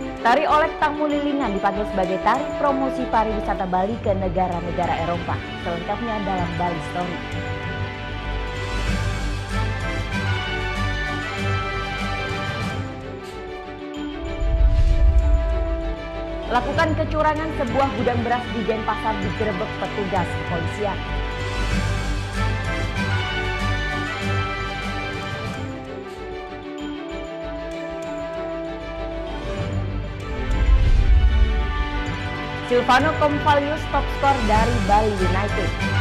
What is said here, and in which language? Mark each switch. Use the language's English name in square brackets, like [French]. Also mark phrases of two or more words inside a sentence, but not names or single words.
[Indonesian] Tari Olek Tamu Lilingan dipakai sebagai tari promosi pariwisata Bali ke negara-negara Eropa. Selengkapnya dalam Bali Story. Lakukan kecurangan sebuah gudang beras di Denpasar digerebek petugas kepolisian. Silvano Convalius top skor dari Bali United.